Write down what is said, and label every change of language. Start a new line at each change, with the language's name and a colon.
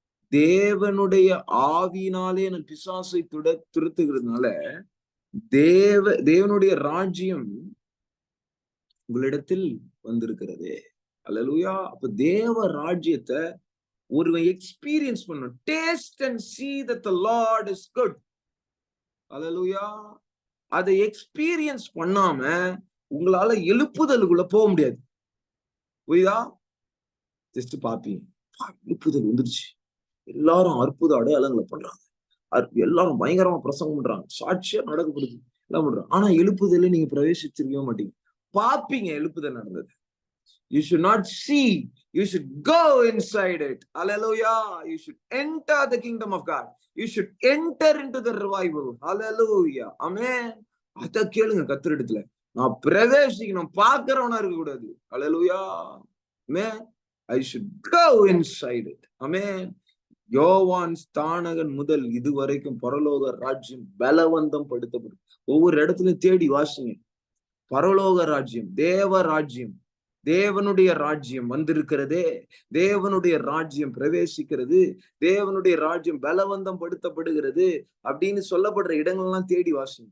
Tamil: தேவனுடைய ஆவியினாலே நான் பிசாசை துரத்துகிறதுனால தேவனுடைய ராஜ்யம் உங்களிடத்தில் வந்திருக்கிறது. அல்லேலூயா. அப்ப தேவ ராஜ்யத்தை ஒருவன் எக்ஸ்பீரியன்ஸ் பண்ணணும்.
English: Taste and see that the Lord is good.
Tamil: அல்லேலூயா. அதை எக்ஸ்பீரியன்ஸ் பண்ணாம உங்களால எழுப்புதலுக்குள்ள போக முடியாது. புரியுதா? ஜஸ்ட் பாப்பீங்க, எழுப்புதல் வந்துருச்சு, எல்லாரும் அற்புத அடையாளங்களை பண்றாங்க, எல்லாரும் பயங்கரமா பிரசங்கம் பண்றாங்க, சாட்சியா நடக்கப்படுது, எல்லாம் பண்றாங்க. ஆனா எழுப்புதல நீங்க பிரவேசிச்சிருக்கவே மாட்டீங்க. பாப்பீங்க எழுப்புதல் நடந்தது.
English: You should not see, you should go inside it. Hallelujah. You should enter the kingdom of God. You should enter into the revival.
Tamil: Hallelujah. Amen. அத கேளுங்க கர்த்தரிடத்துல. நான் பிரவேசிக்கணும், பார்க்கிறவனா இருக்க கூடாது.
English: Hallelujah. Amen. I should go inside it. Amen.
Tamil: யோவான் ஸ்தானகன் முதல் இதுவரைக்கும் பரலோக ராஜ்யம் பலவந்தம் படுத்தப்படும். ஒவ்வொரு இடத்துல தேடி வாசிங்க. பரலோக ராஜ்யம், தேவ ராஜ்யம், தேவனுடைய ராஜ்யம் வந்திருக்கிறதே, தேவனுடைய ராஜ்யம் பிரவேசிக்கிறது, தேவனுடைய ராஜ்யம் பலவந்தம் படுத்தப்படுகிறது அப்படின்னு சொல்லப்படுற இடங்கள்லாம் தேடி வாசிங்க.